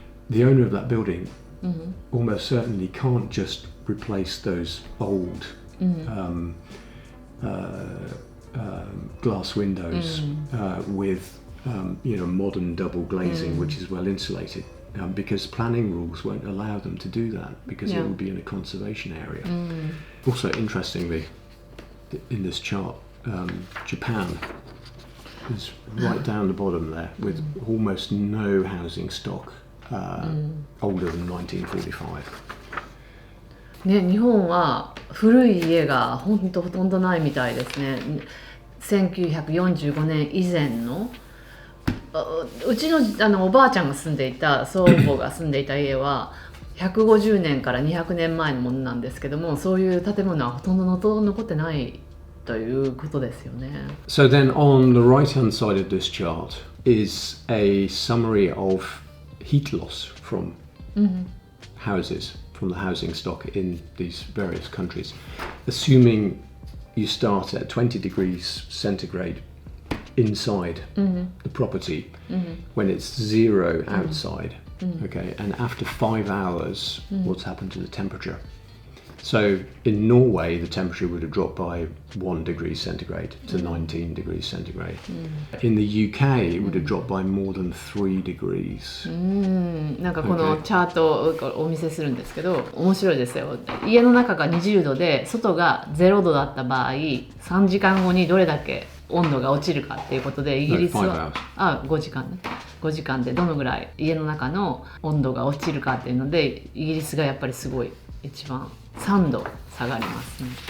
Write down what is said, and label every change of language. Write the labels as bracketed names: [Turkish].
[English] The owner of that building almost certainly can't just replace those old glass windows with modern double glazing which is well insulated, because planning rules won't allow them to do that, because it would be in a conservation area. Also, interestingly, in this chart, Japan is right down the bottom there with almost no housing stock older than 1945. [Japanese] ね、日本は古い家がほとんどないみたいですね。 1945年以前のうちのおばあちゃんが住んでいた、祖母が住んでいた家は150年から200年前のものなんですけども、そういう建物はほとんど残ってないということですよね。 [English] So then on the right hand side of this chart is a summary of heat loss from houses, from the housing stock in these various countries, assuming you start at 20 degrees centigrade inside the property when it's 0 outside, okay, and after 5 hours what's happened to the temperature. So in Norway the temperature would have dropped by 1 degree centigrade to 19 degrees centigrade. In the UK it would have dropped by more than 3 degrees. [Japanese] なんかこのチャートをお見せするんですけど、面白いですよ。家の中が20度で外が0度だった場合、3時間後にどれだけ温度が落ちるかっていうことで、イギリスは5時間ね、5時間でどのぐらい家の中の温度が落ちるかっていうので、イギリスがやっぱりすごい一番3度下がりますね。